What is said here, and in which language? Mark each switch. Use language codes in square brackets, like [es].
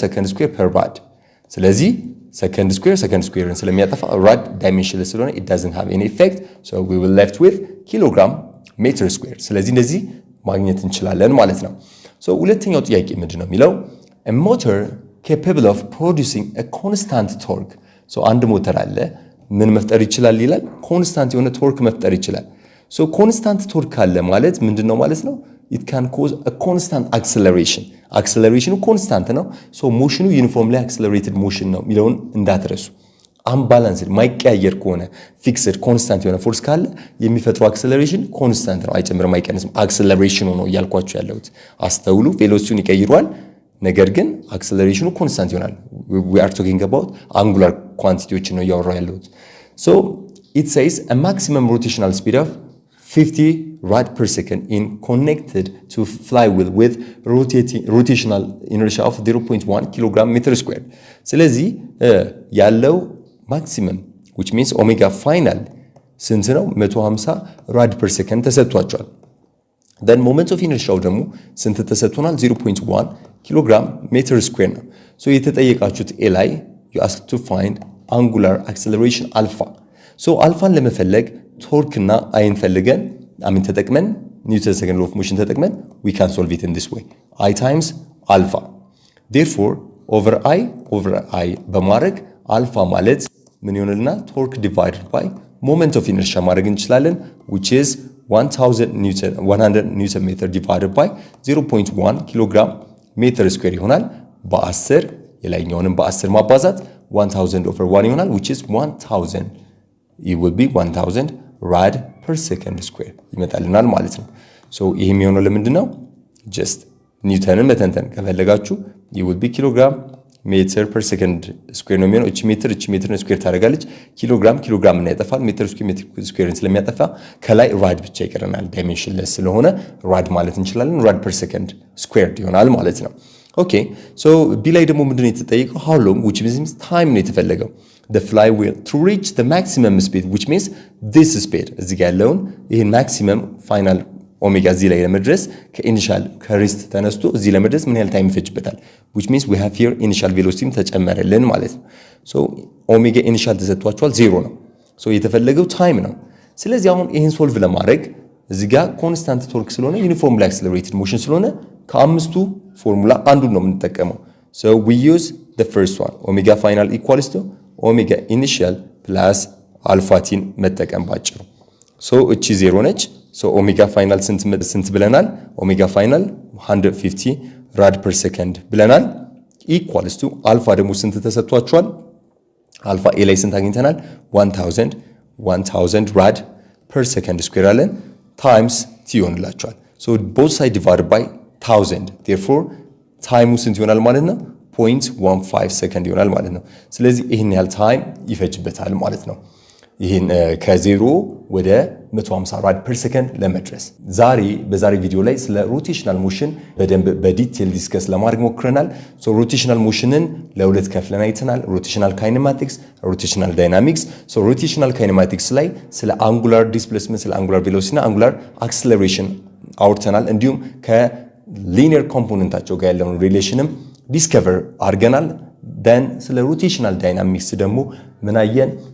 [am] ሰከንድ ስኩዌር ፐር ራድ። ስለዚህ ሰከንድ ስኩዌርን ስለሚያጠፋ ራድ ዳይሜንሽንለስ ስለሆነ [en] it doesn't have any effect, so we will left with [am] ኪሎግራም ሜትር ስኩዌር። ስለዚህ እንደዚህ ማግኘት እንችላለን ማለት ነው። so ሁለተኛው ጥያቄ ምንድነው የሚለው? [en] a motor capable of producing a constant torque. [am] so አንድ ሞተር አለ ምን መፍጠር ይችላል ይላል? ኮንስታንት የሆነ ቶርክ መፍጠር ይችላል። so ኮንስታንት ቶርክ አለ ማለት ምንድነው ማለት ነው? [en] it can cause a constant acceleration. [am] acceleration ኮንስታንት ነው። so ሞሽኑ ዩኒፎርምሊ accelerated motion ነው የሚለውን እንዳትረሱ። unbalanced ማይቀያየር ከሆነ ፊክስድ ኮንስታንት የሆነ ፎርስ ካለ የሚፈጥረው acceleration ኮንስታንት ነው፣ አይጨምርም አይቀንስም። acceleration ነው ያልኳችሁ ያለሁት አስተውሉ። ቬሎሲቲውን ይቀይረዋል ነገር ግን acceleration ኮንስታንት ይሆናል። [en] we are talking about angular quantities [am] ነው ያወራው ያለሁት። so [en] it says a maximum rotational speed of 50 rad per second in connected to flywheel with rotational inertia of 0.1 kilogram meter square. [am] ስለዚህ ያለው maximum which means omega final ስንት ነው? [en] 150 rad per second [am] ተሰጥቷቸዋል። [en] then moment of inertia [am] ደግሞ ስንት ተሰጥቶናል? [en] 0.1 kilogram meter square ነው። so [am] የተጠየቃችሁት ኤ ላይ [en] you ask to find angular acceleration alpha. [am] so አልፋን ለመፈለግ ቶርክ እና አይን ፈልገን ተጠቅመን ኒውተን ሰከንድ ሎ ኦፍ ሞሽን ተጠቅመን [en] we can solve it in this way. I times alpha, therefore over I [am] በማድረግ አልፋ ማለት ምን ይሆንልናል? ቶርክ divided by moment of inertia ማድረግ እንችላለን [en] which is 100 Newton meter divided by 0.1 kilogram meter square [am] ይሆናል። በ10 የላይኛውንም በ10 ማባዛት 1000 over 1 ይሆናል [en] which is 1000. it will be 1000 rad per second square [am] ይመጣልናል ማለት ነው። [en] so [am] ይሄ የሚሆነው ለምንድን ነው? [en] just [am] ኒውተንን መተንተን ከፈለጋችሁ you will be kilogram ሜትር per second ስኩዌር ነው የሚሆነው። እቺ ሜትር ስኩዌር ታደርጋለች። ኪሎግራም እና ያጠፋል። ሜትር ስኩዌርን ስለሚያጠፋ ከላይ ራድ ብቻ ይቀረናል። ዳይሜንሽንለስ ስለሆነ ራድ ማለት እንችላለን። ራድ per second ስኩዌርድ ይሆናል ማለት ነው። ኦኬ ሶ ቢ ላይ ደግሞ ምንድነው የተጠየቀው? [en] how long which means time [am] ነው የተፈለገው። [en] the flywheel to reach the maximum speed which means this speed [am] እዚህ ጋር ያለውን ይሄን maximum final ኦሜጋ እዚህ ላይ ለመድረስ ከኢኒሻል ከሬስት ተነስቶ እዚህ ለመድረስ ምን ያህል ታይም ይፈጅበታል? which means we have here initial velocity ተጨመረልን ማለት ነው። so ኦሜጋ ኢኒሻል ተሰጥቷቸዋል 0 ነው። so የተፈለገው ታይም ነው። ስለዚህ አሁን ይሄን ሶልቭ ለማድረግ እዚህ ጋር ኮንስታንት ቶርክ ስለሆነ ዩኒፎርምሊ አክሰለሬትድ ሞሽን ስለሆነ ከአምስቱ ፎርሙላ አንዱን ነው የምንጠቀመው። [en] so we use the first one omega final equals to omega initial plus alpha t [am] መጠቀም ባጭሩ። so እቺ 0 ነች። so omega final ስንት ብለናል? [en] omega final 150 rad per second ብለናል equals to alpha [am] ደግሞ ስንት ተሰጥቷቸዋል? alpha a ላይ ስንት አግኝተናል? [en] 1000 rad per second square አለን times t ይሆንላቸዋል። so both side divided by 1000 therefore [am] ታይሙ ስንት ይሆናል ማለት ነው? 0.15 ሰከንድ ይሆናል ማለት ነው። ስለዚህ ይሄን ያህል ታይም ይፈጅበታል ማለት ነው። ይሄን ከ0 ወደ 150 ራድ ፐር ሰከንድ ለመድረስ በዛሬ ቪዲዮ ላይ ስለ ሮቴሽናል ሞሽን በደንብ በዲቴል ዲስከስ ለማድረግ ሞክረናል። ሶ ሮቴሽናል ሞሽንን ለሁለት ከፍለን አይተናል። ሮቴሽናል ካይኔማቲክስ፣ ሮቴሽናል ዳይናሚክስ። ሶ ሮቴሽናል ካይኔማቲክስ ላይ ስለ አንጉላር ዲስፕሌስመንት፣ ስለ አንጉላር ቬሎሲቲ እና አንጉላር አክሰለሬሽን አውርተናል። እንዲሁም ከሊኒየር ኮምፖነንታቸው ጋር ያለውን ሪሌሽንም ዲስከቨር አድርገናል። ደን ስለ ሮቴሽናል ዳይናሚክስ ደግሞ ምን አየን?